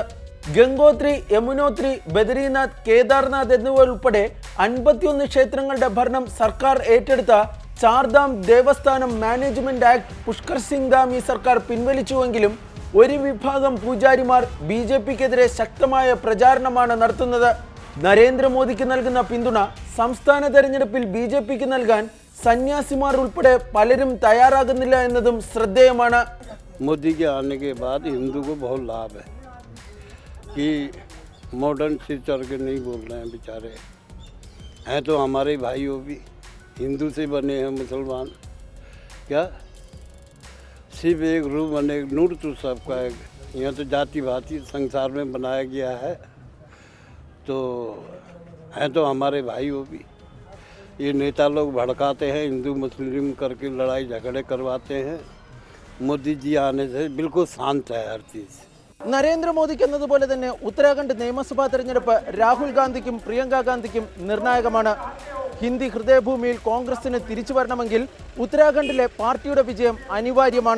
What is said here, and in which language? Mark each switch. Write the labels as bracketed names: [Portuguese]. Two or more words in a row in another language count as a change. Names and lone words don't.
[Malayalam] ഗംഗോത്രി, യമുനോത്രി, ബദരീനാഥ്, കേദാർനാഥ് എന്നിവ ഉൾപ്പെടെ 51 ക്ഷേത്രങ്ങളുടെ ഭരണം സർക്കാർ ഏറ്റെടുത്ത ചാർധാം ദേവസ്ഥാനം മാനേജ്മെന്റ് ആക്ട് പുഷ്കർ സിംഗ് ധാമി സർക്കാർ പിൻവലിച്ചുവെങ്കിലും ഒരു വിഭാഗം പൂജാരിമാർ BJPക്കെതിരെ ശക്തമായ പ്രചാരണമാണ് നടത്തുന്നത്. നരേന്ദ്രമോദിക്ക് നൽകുന്ന പിന്തുണ സംസ്ഥാന തെരഞ്ഞെടുപ്പിൽ BJPക്ക് നൽകാൻ സന്യാസിമാർ ഉൾപ്പെടെ പലരും തയ്യാറാകുന്നില്ല എന്നതും ശ്രദ്ധേയമാണ്. [Hindi] मोदी के आने के बाद हिंदू को बहुत लाभ है कि मॉडर्न से चढ़ के नहीं बोल रहे हैं, बेचारे हैं तो हमारे भाई वो भी हिंदू से बने हैं मुसलमान, क्या सिर्फ एक रूप बने नूर तो सबका है. यहाँ तो जाति भांति संसार में बनाया गया है, तो हैं तो हमारे भाई वो भी. ये नेता लोग भड़काते हैं, हिंदू मुस्लिम करके लड़ाई झगड़े करवाते हैं. मोदी जी आने से बिल्कुल शांत है हर चीज़. [Malayalam] നരേന്ദ്രമോദിക്ക് എന്നതുപോലെ തന്നെ ഉത്തരാഖണ്ഡ് നിയമസഭാ തെരഞ്ഞെടുപ്പ് രാഹുൽ ഗാന്ധിക്കും പ്രിയങ്ക ഗാന്ധിക്കും നിർണായകമാണ്. ഹിന്ദി ഹൃദയഭൂമിയിൽ കോൺഗ്രസിന് തിരിച്ചു വരണമെങ്കിൽ ഉത്തരാഖണ്ഡിലെ പാർട്ടിയുടെ വിജയം അനിവാര്യമാണ്.